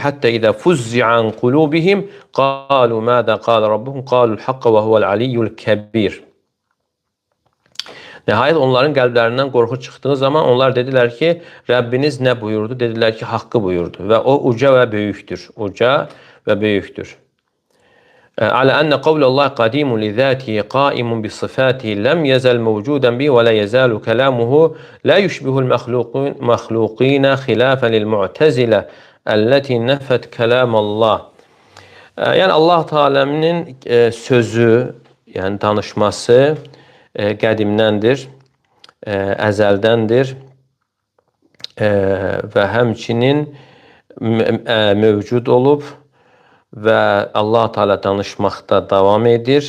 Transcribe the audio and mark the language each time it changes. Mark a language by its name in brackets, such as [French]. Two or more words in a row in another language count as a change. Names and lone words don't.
[Arabic] حتى إذا فزع عن قلوبهم قالوا ماذا قال ربكم قالوا الحق وهو العلي الكبير. [Azerbaijani] Nəhayət onların qəlblərindən qorxu çıxdığı zaman onlar dedilər ki, Rəbbiniz nə buyurdu? Dedilər ki, haqqı buyurdu və o uca və böyükdür. Uca və böyükdür. [Arabic] على أن قول الله قديم لذاته قائم بصفاته لم يزل موجودا به ولا يزال كلامه لا يشبه المخلوقين خلافا للمعتزلة التي نفت كلام الله. [Azerbaijani] Yəni Allah Teala'nın sözü, yəni danışması qədimdəndir, əzəldəndir və həmçinin mövcud olub və Allah Teala danışmaqda davam edir.